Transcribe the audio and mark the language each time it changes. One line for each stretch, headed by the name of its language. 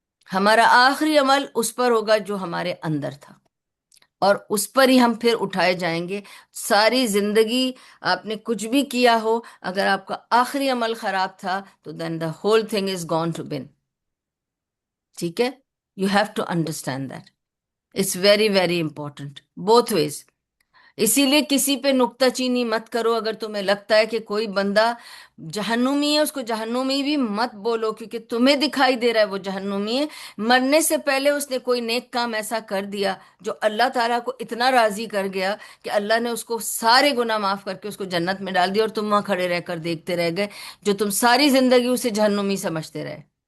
Urdu: ہمارا آخری عمل اس پر ہوگا جو ہمارے اندر تھا، اور اس پر ہی ہم پھر اٹھائے جائیں گے. ساری زندگی آپ نے کچھ بھی کیا ہو، اگر آپ کا آخری عمل خراب تھا تو
English: then the whole thing is gone to bin.
Urdu: ٹھیک ہے؟
English: You have to understand that. It's very, very important. Both ways.
Urdu: اسی لیے کسی پہ نکتہ چینی مت کرو. اگر تمہیں لگتا ہے کہ کوئی بندہ جہنمی ہے، اس کو جہنمی بھی مت بولو، کیونکہ تمہیں دکھائی دے رہا ہے وہ جہنمی ہے. مرنے سے پہلے اس نے کوئی نیک کام ایسا کر دیا جو اللہ تعالیٰ کو اتنا راضی کر گیا کہ اللہ نے اس کو سارے گناہ معاف کر کے اس کو جنت میں ڈال دیا، اور تم وہاں کھڑے رہ کر دیکھتے رہ گئے جو تم ساری زندگی اسے جہنمی سمجھتے رہے.